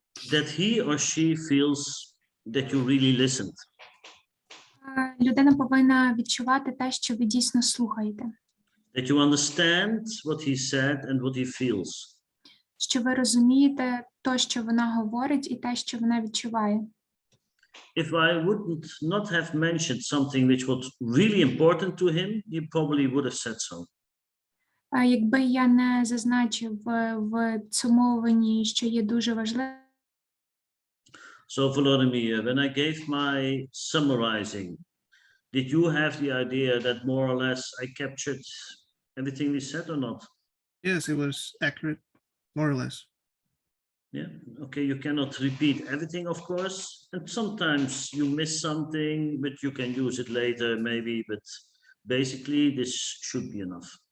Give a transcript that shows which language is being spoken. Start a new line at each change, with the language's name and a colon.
English: That he or she feels that you really listened.
Ukrainian: Людина повинна відчувати те, що ви дійсно слухаєте.
English: That you understand what he said and what he feels.
Ukrainian: Що ви розумієте те, що вона говорить, і те, що вона відчуває.
English: If I would not have mentioned something which was really important to him, he probably would have said so.
Ukrainian: Якби я не зазначив в підсумовуванні, що є дуже важливим.
English: So Volodymyr, when I gave my summarizing, did you have the idea that more or less I captured everything we said or not? Yes, it was accurate, more or less. Yeah, okay, you cannot repeat everything, of course, and sometimes you miss something, but you can use it later maybe, but basically this should be enough.